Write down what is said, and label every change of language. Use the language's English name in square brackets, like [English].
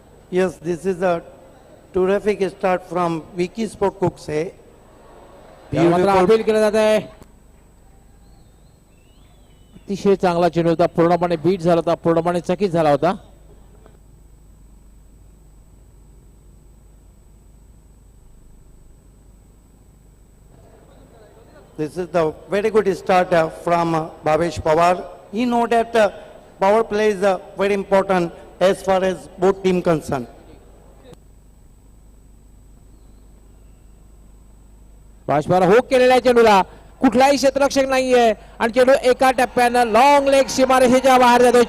[English] Yes, this is a terrific start from Vicky Sport Kukse. [Marathi] याला मात्र appeal केलं जात आहे. अतिशय चांगला चेंडू होता. पूर्णपणे बीट झाला होता. पूर्णपणे चकित झाला होता. [English] This is the very good start from Bhavesh Pawar. He know that power play is very important as far as both team concerned. [Marathi] भाजपाला होक केलेल्या चेंडूला कुठलाही क्षेत्ररक्षक नाहीये आणि चेंडू एका टप्प्यानं लॉंग लेग सीमारेषेच्या बाहेर जातो.